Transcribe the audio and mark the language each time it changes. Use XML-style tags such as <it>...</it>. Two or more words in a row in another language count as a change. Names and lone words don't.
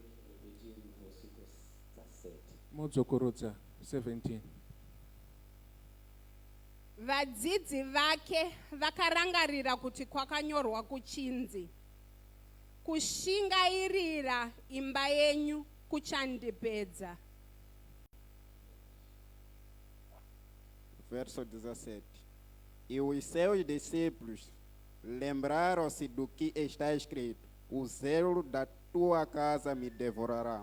<sn>Modzokorotsa 17. vadzidzi vake vakarangarira kuti kwakanyorwa kuchinzi, kushingairira imba yenyu kuchandipedza.</sn> <pt>Verso 17. E os seus discípulos lembraram-se do que está escrito: o zelo da tua casa me devorará.</pt>